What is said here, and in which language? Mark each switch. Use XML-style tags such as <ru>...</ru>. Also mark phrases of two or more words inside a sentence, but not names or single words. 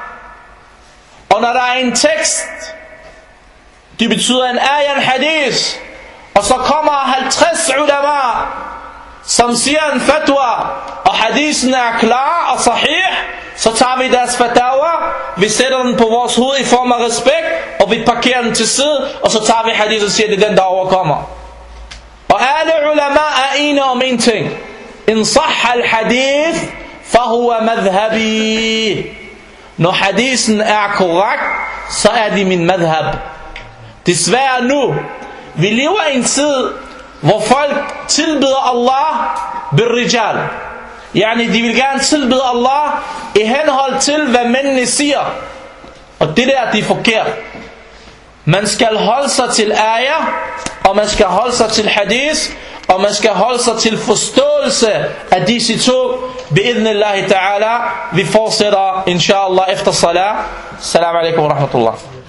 <da>Og når der er en tekst, det betyder en ayah, en hadis, og så kommer 50 ulama, som siger en fatwa, og hadisen er klar og sahih, så tager vi deres fatawa, vi sætter den på vores hoved i form af respekt, og vi parkerer den til side, og så tager vi hadisen og siger, det er den, der overkommer. Og alle ulama er enige om en ting.</da> <ar>إن صح الحديث فهو مذهبي.</ar> <da>Når hadisen er korrekt, så er det min madhab. Desværre nu, vi lever i en tid, hvor folk tilbeder Allah bil-rijal. Yani de vil gerne tilbede Allah i henhold til, hvad mændene siger. Og det der, det er forkert. Man skal holde sig til ayah, og man skal holde sig til hadith, og man skal holde sig til forståelse af disse to.</da> <ar>بإذن الله تعالى.</ar> <da>Vi fortsætter inshallah efter salat.</da> <ar>السلام عليكم ورحمة الله.</ar>